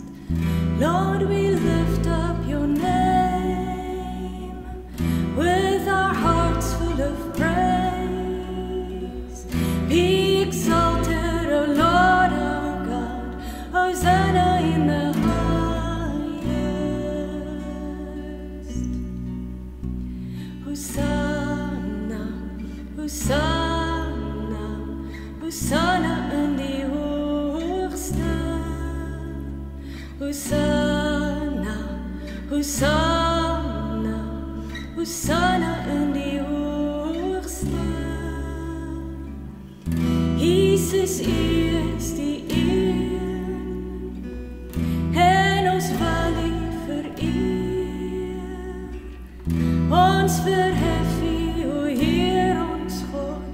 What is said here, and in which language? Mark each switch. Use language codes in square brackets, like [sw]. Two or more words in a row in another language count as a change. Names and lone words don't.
[en] Lord, we lift up your name with our hearts full of praise. Be exalted, O Lord our God. Hosanna in the highest. [af] Hosanna, Hosanna, Hosanna in die hoogste. Hosanna, Hosanna, Hosanna in die hoogste. Jesus, U is die een, en ons wil U vereer. Ons verhef U, o Heer ons God.